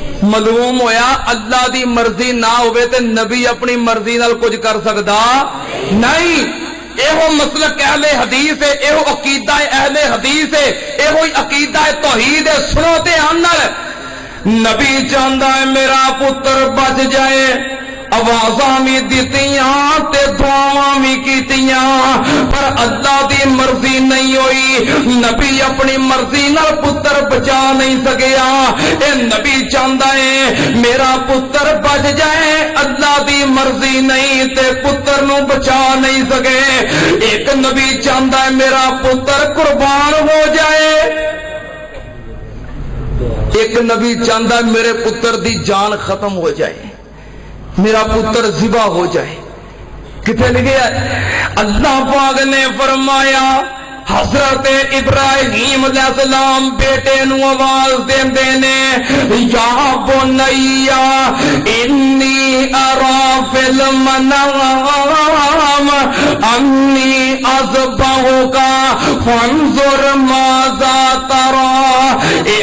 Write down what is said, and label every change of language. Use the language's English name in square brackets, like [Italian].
[Punjabi] معلوم ہویا اللہ دی مرضی نہ ہوئے تے نبی اپنی مرضی نال کچھ کر سکدا نہیں. ایہو مسلک اہل حدیث ہے، ایہو عقیدہ اہل حدیث ہے، ایہو عقیدہ توحید ہے. سنو تے نال نبی چاہندا ہے میرا پتر بچ جائے، آوازاں بھی دتیاں تے دعاواں بھی کیتیاں، پر اللہ دی مرضی نہیں ہوئی. نبی اپنی مرضی نال پتر بچا نہیں سکیا. اے نبی چاہندا ہے میرا پتر بچ جائے، اللہ دی مرضی نہیں تے پتر نو بچا نہیں سکے. ایک نبی چاہندا ہے میرا پتر قربان ہو جائے، ایک نبی چاہندا ہے میرے پتر دی جان ختم ہو جائے، میرا پتر ذبح ہو جائے. کتنے لکھے اللہ پاک نے فرمایا حضرت ابراہیم علیہ السلام بیٹے نو آواز دیندے نے [Arabic] یا بنیا انی ارا فی المنام انی اذبحک فانظر ماذا تری.